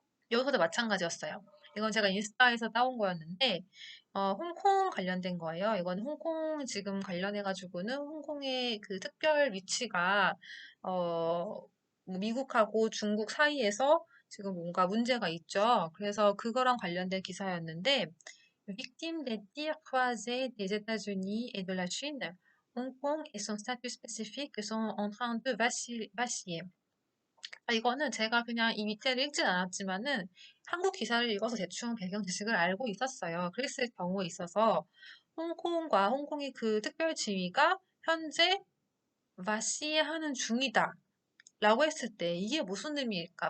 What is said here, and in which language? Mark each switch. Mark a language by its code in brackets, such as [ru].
[ko] 여기서도 마찬가지였어요. 이건 제가 인스타에서 따온 거였는데, 홍콩 관련된 거예요. 이건 홍콩 지금 관련해가지고는 홍콩의 그 특별 위치가, 뭐 미국하고 중국 사이에서 지금 뭔가 문제가 있죠. 그래서 그거랑 관련된 기사였는데, [fr] Victime des tirs croisés des États-Unis et de la Chine, Hong Kong et son statut spécifique sont en train de vaciller. [ko] 이거는 제가 그냥 이 밑에를 읽진 않았지만은 한국 기사를 읽어서 대충 배경 지식을 알고 있었어요. 그랬을 경우에 있어서 홍콩과 홍콩의 그 특별 지위가 현재 마시하는 중이다 라고 했을 때 이게 무슨 의미일까?